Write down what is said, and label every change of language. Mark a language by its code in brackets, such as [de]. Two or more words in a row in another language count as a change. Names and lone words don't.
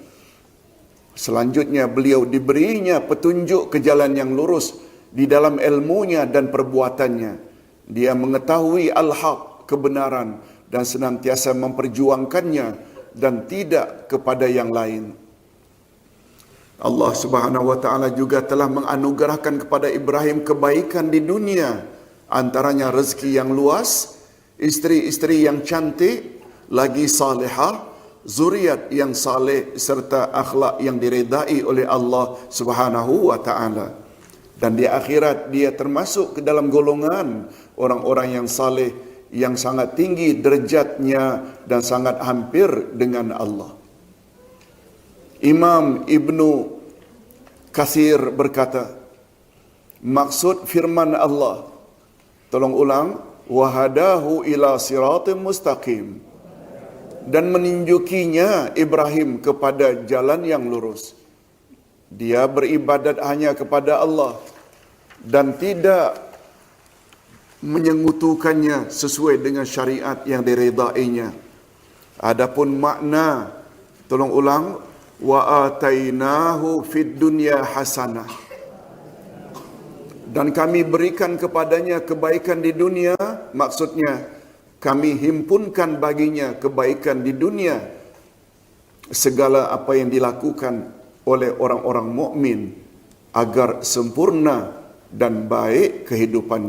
[ms] Selanjutnya beliau diberinya petunjuk ke jalan yang lurus di dalam ilmunya dan perbuatannya. Dia mengetahui al-haq, kebenaran, dan senantiasa memperjuangkannya dan tidak kepada yang lain. Allah [ar] سبحانه وتعالى [ms] juga telah menganugerahkan kepada Ibrahim kebaikan di dunia, antaranya rezeki yang luas, isteri-isteri yang cantik, lagi salihah, zuriat yang saleh serta akhlak yang diredai oleh Allah [ar] سبحانه وتعالى. [ms] Dan di akhirat dia termasuk ke dalam golongan orang-orang yang saleh yang sangat tinggi derajatnya dan sangat hampir dengan Allah. Imam Ibnu Katsir berkata, maksud firman Allah, tolong ulang, [ar] وهداه إلى صراط مستقيم, [ms] dan menunjukinya Ibrahim kepada jalan yang lurus. Dia beribadat hanya kepada Allah dan tidak menyengutukannya sesuai dengan syariat yang diredainya. Adapun makna, tolong ulang, [ar] وآتيناه في الدنيا حسنة, [ms] dan kami berikan kepadanya kebaikan di dunia, maksudnya kami himpunkan baginya kebaikan di dunia, segala apa yang dilakukan oleh orang-orang mukmin agar sempurna dan baik kehidupannya.